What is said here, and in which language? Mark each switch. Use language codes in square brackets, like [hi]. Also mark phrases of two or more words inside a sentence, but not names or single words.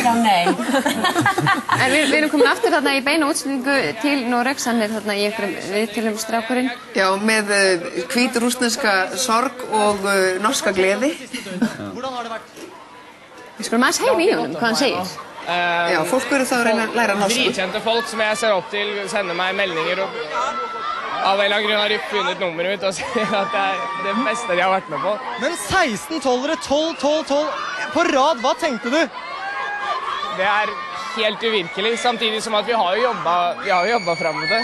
[is] Já, nei. En við erum komin aftur þarna í beina útsendingu til Noregs, hann þarna í einhverjum viðtölum strákurinn. Já, með hvítrússneska sorg og norska gleði. Við skulum aðeins heyra í honum hvað hann segir. [no] Ja, folk burde så lære norsk. Dritkjente folk som jeg ser opp til sender meg meldinger og av en eller annen grunn har de funnet nummeret mitt og sier at det er det beste de har vært med på. Men 16-12-ere, 12-12-12 på rad, hva tenkte du? Det er helt uvirkelig, samtidig som at vi har jo jobbet frem mot det.